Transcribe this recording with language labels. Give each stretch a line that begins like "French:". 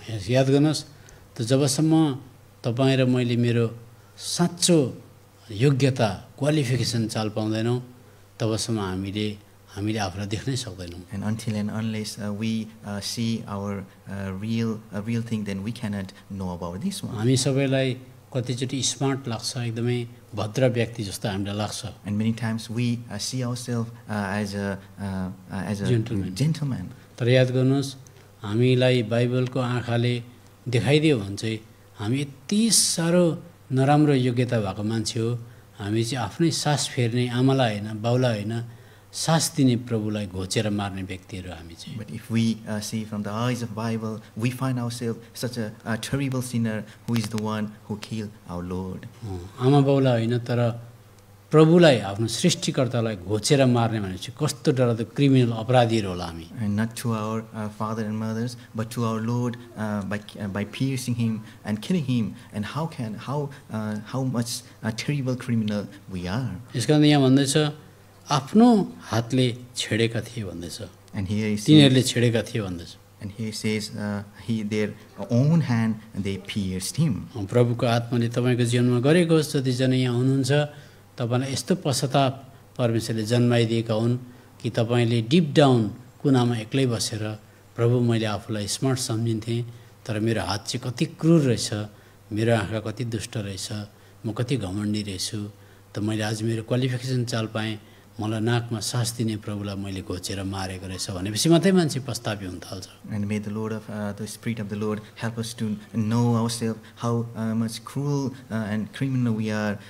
Nepali: याद गर्नुहोस् त, जबसम्म तपाईँ र मैले मेरो साँचो योग्यता क्वालिफिकेसन चाल पाउँदैनौँ तबसम्म हामीले आफूलाई देख्नै सक्दैनौँ।
English: And until and unless we see our real thing, then we cannot know about this one.
Nepali: हामी सबैलाई कतिचोटि स्मार्ट लाग्छ, एकदमै भद्र व्यक्ति जस्तो हामीलाई लाग्छ।
English: And many times we see ourselves as a gentleman.
Nepali: तर याद गर्नुहोस्, हामीलाई बाइबलको आँखाले देखाइदियो भने चाहिँ हामी यति साह्रो नराम्रो योग्यता भएको मान्छे हो। हामी चाहिँ आफ्नै सास फेर्ने आमालाई होइन, बाउलाई होइन, सास दिने प्रभुलाई घोचेर मार्ने व्यक्तिहरू हामी चाहिँ।
English: But if we see from the eyes of Bible, we find ourselves such a terrible sinner who is the one who killed our Lord.
Nepali: आमा बाउलाई होइन, तर प्रभुलाई, आफ्नो सृष्टिकर्तालाई घोचेर मार्ने भनेपछि कस्तो डरलाग्दो क्रिमिनल अपराधीहरू होला हामी।
English: And not to our father and mothers, but to our Lord by piercing him and killing him. And how much a terrible criminal we are.
Nepali: यसकारण यहाँ भन्दैछ आफ्नो हातले छेडेका थिए भन्दैछ,
English: And here
Nepali: तिनीहरूले छेडेका थिए भन्दैछ।
English: And he says their own hand they pierced him.
Nepali: प्रभुको आत्माले तपाईँको जीवनमा गरेको होस्। जतिजना यहाँ हुनुहुन्छ तपाईँलाई यस्तो पश्चाताप परमेश्वरले जन्माइदिएका हुन् कि तपाईँले
English: deep down
Nepali: कुनामा एक्लै बसेर प्रभु मैले आफूलाई स्मार्ट सम्झिन्थेँ, तर मेरो हात चाहिँ कति क्रूर रहेछ, मेरो आँखा कति दुष्ट रहेछ, म कति घमण्डी रहेछु, त मैले आज मेरो क्वालिफिकेसन चाल पाएँ, मलाई नाकमा सास दिने प्रभुलाई मैले घोचेर मारेको रहेछ भनेपछि मात्रै मान्छे पस्तापी हुन थाल्छ।
English: And may the Lord of the Spirit of the Lord help us to know ourselves how much cruel and criminal we are.